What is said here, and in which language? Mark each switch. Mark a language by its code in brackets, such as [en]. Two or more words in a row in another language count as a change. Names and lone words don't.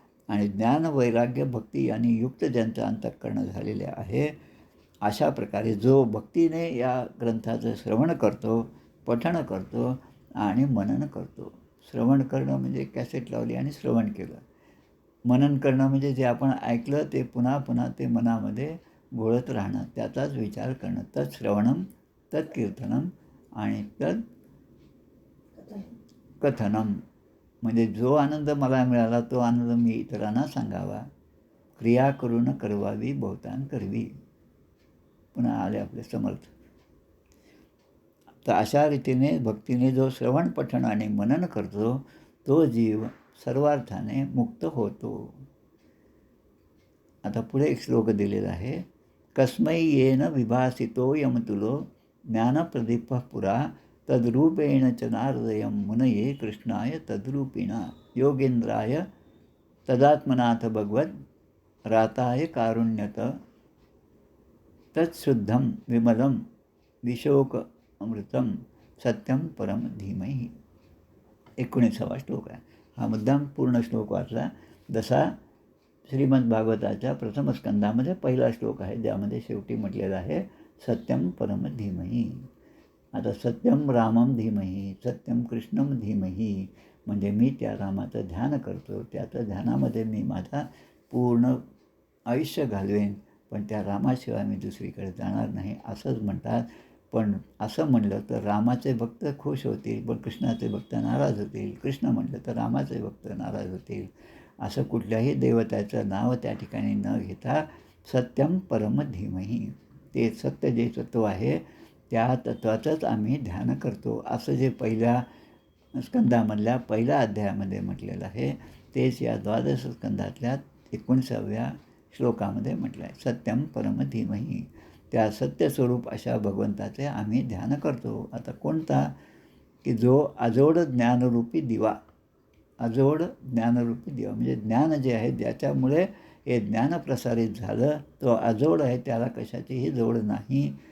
[mr] आणि ज्ञान वैराग्य भक्ती यांनी युक्त ज्यांचं अंतःकरण झालेले आहे, अशा प्रकारे जो भक्तीने या ग्रंथाचं श्रवण करतो, पठण करतो आणि मनन करतो. श्रवण करणं म्हणजे कॅसेट लावली आणि श्रवण केलं. मनन करणं म्हणजे जे आपण ऐकलं ते पुन्हा पुन्हा ते मनामध्ये घोळत राहणं, त्याचाच विचार करणं. [sa] तत् श्रवणम, तत् कीर्तनम आणि तत् कथनम. [mr] म्हणजे जो आनंद मला मिळाला तो आनंद मी इतरांना सांगावा. क्रिया करून करवावी बहुतान करवी. पुन्हा आले आपले समर्थ. तर अशा रीतीने भक्तीने जो श्रवण पठण आणि मनन करतो तो जीव सर्वार्थाने मुक्त होतो. आता पुढे एक श्लोक दिलेला आहे. [sa] कस्मै येन विभासितो यमतुलो ज्ञानप्रदीपः पुरा तद्रूपेण च नारदयं मुनये कृष्णाय तद्रूपिणा योगेंद्राय तदात्मनाथ भगवत राताय कारुण्यत तत्शुद्धं विमलं विशोक अमृतम सत्यम परम धीमहि. [mr] 19वा श्लोक आहे. हा मुद्दाम पूर्ण श्लोक वाचला. जसा श्रीमद भागवताच्या प्रथम स्कंदामध्ये पहिला श्लोक आहे, ज्यामध्ये शेवटी म्हटलेलं आहे [sa] सत्यम परम धीमहि. आता सत्यम रामम धीमहि, सत्यम कृष्णम धीमहि, [mr] म्हणजे मी त्या रामाचं ध्यान करतो, त्याच्या ध्यानामध्ये मी माझा पूर्ण आयुष्य घालवेन, पण त्या रामाशिवाय मी दुसरीकडे जाणार नाही असंच म्हणतात. पण असं म्हणलं तर रामाचे भक्त खुश होतील, पण कृष्णाचे भक्त नाराज होतील. कृष्ण म्हटलं तर रामाचे भक्त नाराज होतील. असं कुठल्याही देवताचं नाव त्या ठिकाणी न घेता [sa] सत्यम परम धीमहि, [mr] ते सत्य जे तत्व आहे त्या तत्वाचंच आम्ही ध्यान करतो, असं जे पहिल्या स्कंदामधल्या पहिल्या अध्यायामध्ये म्हटलेलं आहे तेच या 12 स्कंदातल्या 19व्या श्लोकामध्ये म्हटलं आहे. [sa] सत्यम परम धीमहि, [mr] त्या सत्यस्वरूप अशा भगवंताचे आम्ही ध्यान करतो. आता कोणता? की जो अजोड ज्ञानरूपी दिवा, अजोड ज्ञानरूपी दिवा म्हणजे ज्ञान जे आहे ज्याच्यामुळे हे ज्ञान प्रसारित झालं तो अजोड आहे, त्याला कशाचीही जोड नाही.